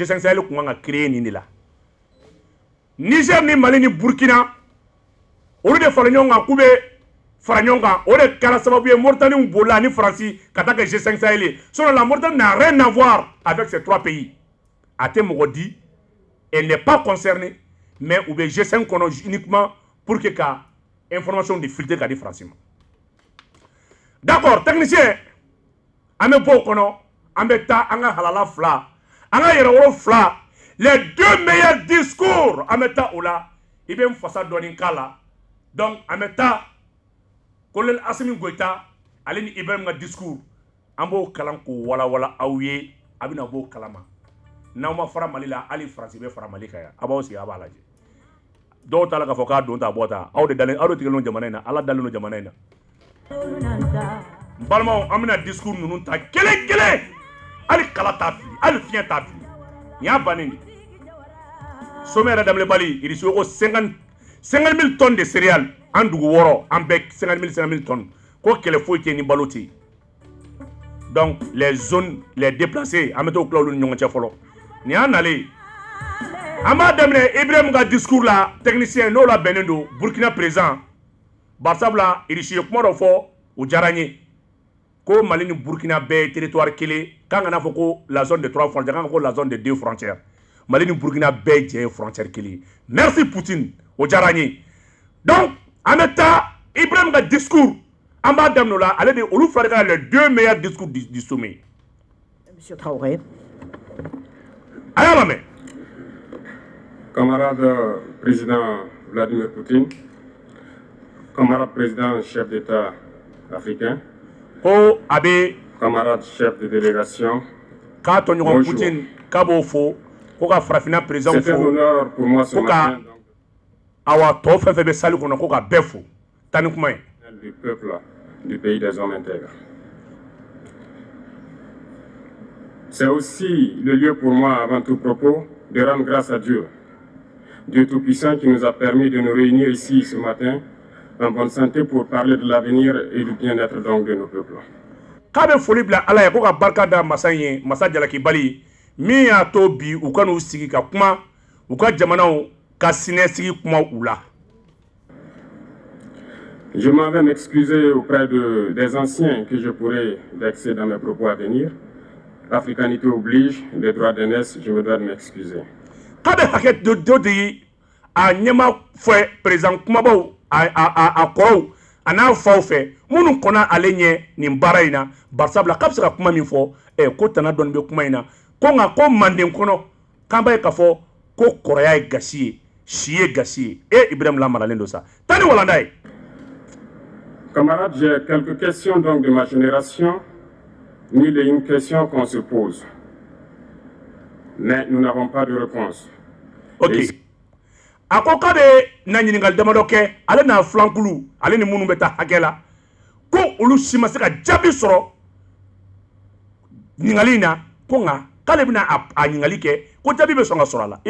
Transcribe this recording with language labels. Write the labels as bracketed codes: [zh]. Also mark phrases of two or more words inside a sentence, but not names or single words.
[bm] G5 Sahel kun kan ka créer nin de la. Niger ni Mali ni Burkina olu de fara ɲɔgɔn kan k'u bɛ fara ɲɔgɔn kan. O de kɛra sababu ye Mauritanie bolila ni Faransi ka taa kɛ G5 Sahel ye. [fr] Sinon la Mauritanie n'a rien à voir avec ces 3 pays. [bm] A tɛ mɔgɔ di, [fr] elle n'est pas concernée, mais [bm] u bɛ G5 kɔnɔ [fr] uniquement pour que ka information de filtrer [bm] ka di Faransi ma. D'accord, technicien, an bɛ bɔ o kɔnɔ, an bɛ taa an ka halala 2, an ka yɛrɛwolo 2, [fr] les 2 meilleurs discours, [bm] an bɛ taa o la. I bɛ n fasa dɔɔni k'a la. Donc an bɛ taa colonel Assimi Goïta ale ni Ibrahim ka discours an b'o kalan k'o walawala aw ye, a bɛna b'o kalama. N'aw ma fara Mali la hali Faransi bɛ fara Mali kan yan, a b'aw sigi a b'a lajɛ. Dɔw t'a la k'a fɔ k'a don ta bɔ ta, aw de tigɛlen don jamana in na, Ala dalen don jamana in na. N balimaw an bɛna discours ninnu ta kelen kelen, hali kala t'a fili, hali fiɲɛ t'a fili. Nin y'a bannen de. Sommet yɛrɛ daminɛbali Irisiw ko 50 000 [fr] tonnes de céréales [bm] an dugu 6 an bɛɛ 50 000 tonnes ko kɛlɛ foyi tɛ ni balo tɛ. [fr] Donc les zones les déplacés [bm] an bɛ t'o tila olu ni ɲɔgɔn cɛ fɔlɔ. Nin y'a nalen. An b'a daminɛ Ibrahim ka discours la technicien n'o labɛnnen don Burkina président. Bari sabula Irisiw ye kuma dɔ fɔ o diyara n ye. Ko Mali ni Burkina bɛɛ ye territoire kelen, k'an kana fɔ ko [fr] la zone de 3 frontières, [bm] k'an ka ko [fr] la zone de 2 frontières. [bm] Mali ni Burkina bɛɛ jɛ ye frontière kelen. Merci Poutine, o diyara n ye. Donc an bɛ taa Ibrahim ka discours, an b'a daminɛ o la, ale de olu 2 de ka [fr] les 2 meilleurs discours du sommet. Monsieur Traoré. [bm] A y'a lamɛn. [fr] Camarade président Vladimir Poutine, camarade président chef d'État africain, [bm] Ko a bɛ [fr] camarade chef de délégation, [bm] k'a tɔɲɔgɔn Poutine k'a b'o fo, ko ka farafinna président [fr] c'est un [bm] fo, [fr] honneur pour moi ce [bm] ko ka [fr] matin [bm] awa tɔ fɛn fɛn bɛ salle kɔnɔ ko ka bɛɛ fo. Taa ni kuma ye. [fr] du peuple du pays des hommes intègres. C'est aussi le lieu pour moi, avant tout propos, de rendre grâce à Dieu, Dieu Tout-Puissant qui nous a permis de nous réunir ici ce matin en bonne santé pour parler de l'avenir et du bien-être donc de nos peuples. [bm] K'a bɛ foli bila Ala ye ko ka barika da masa in ye, masa Jalaki Bali min y'a to bi u ka n'u sigi ka kuma u ka jamanaw ka siniɲɛsigi kuma u la. [fr] Je m'en vais m'excuser auprès des anciens que je pourrais vexer dans mes propos à venir. L'africanité oblige, les droits d'aînesse, je me dois de m'excuser. [bm] K'a bɛ hakɛ dɔ di a ɲɛma fɛ président kumabaw a kɔrɔw a n'a faw fɛ minnu kɔnna ale ɲɛ nin baara in na barisabula k'a bɛ se ka kuma min fɔ ko tana dɔɔni bɛ kuma in na ko nka ko manden kɔnɔ k'an b'a ye k'a fɔ ko kɔrɔya ye gasi ye si ye gasi ye Ibrahim lamaralen don sa tani walanda ye. [fr] Camarades, j'ai quelques questions donc de ma génération. Mille et une questions qu'on se pose. Mais nous n'avons pas de réponse. Ok. [bm] A ko k'a bɛ na ɲininkali damadɔ kɛ ale n'a filankulu ale ni minnu bɛ taa hakɛ la ko olu si ma se ka jaabi sɔrɔ ɲininkali in na ko nka k'ale bɛna a ɲininkali kɛ ko jaabi bɛ sɔn ka sɔrɔ a la.